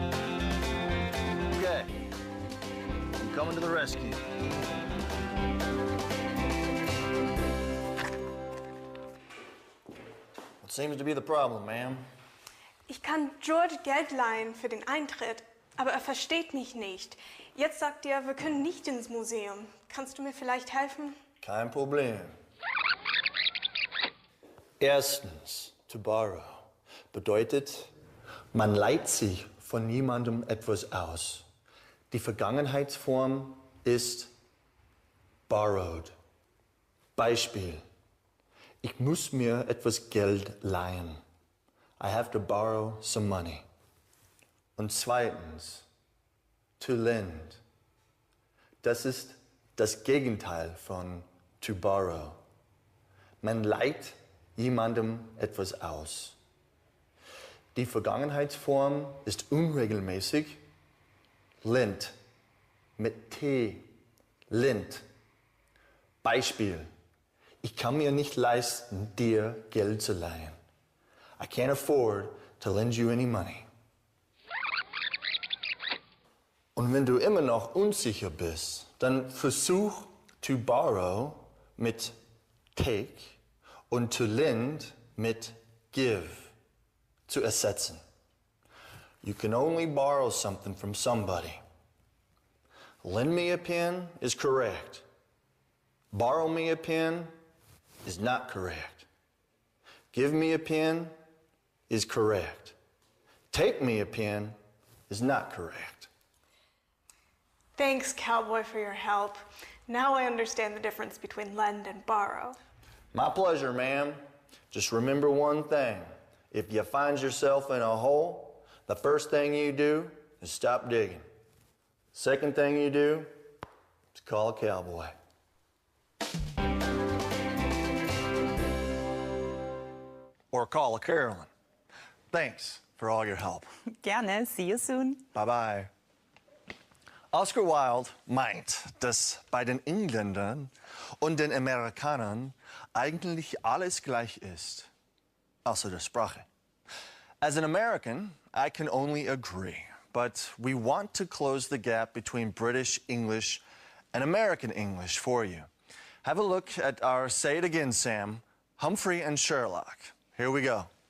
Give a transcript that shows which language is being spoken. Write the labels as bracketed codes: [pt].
[en] Okay, I'm coming to the rescue. What seems to be the problem, ma'am? [de] Ich kann George Geld leihen für den Eintritt, aber er versteht mich nicht. Jetzt sagt er, wir können nicht ins Museum. Kannst du mir vielleicht helfen? Kein Problem. Erstens, to borrow bedeutet, man leiht sich von niemandem etwas aus. Die Vergangenheitsform ist borrowed. Beispiel: Ich muss mir etwas Geld leihen. [en] I have to borrow some money. [de] Und zweitens, to lend. Das ist das Gegenteil von to borrow. Man leiht jemandem etwas aus. Die Vergangenheitsform ist unregelmäßig. Lent. Mit T. Lent. Beispiel: Ich kann mir nicht leisten, dir Geld zu leihen. I can't afford to lend you any money. Und wenn du immer noch unsicher bist, dann versuch to borrow mit take und to lend mit give zu ersetzen. [en] You can only borrow something from somebody. Lend me a pen is correct. Borrow me a pen is not correct. Give me a pen is correct. Take me a pen is not correct. Thanks, Cowboy, for your help. Now I understand the difference between lend and borrow. My pleasure, ma'am. Just remember one thing. If you find yourself in a hole, the first thing you do is stop digging. Second thing you do is call a cowboy. Or call a Carolyn. Thanks for all your help. [de] Gerne, [en] see you soon. Bye-bye. [de] Oscar Wilde meint, dass bei den Engländern und den Amerikanern eigentlich alles gleich ist, außer der Sprache. [en] As an American, I can only agree, but we want to close the gap between British English and American English for you. Have a look at our Say It Again, Sam, Humphrey and Sherlock. Here we go.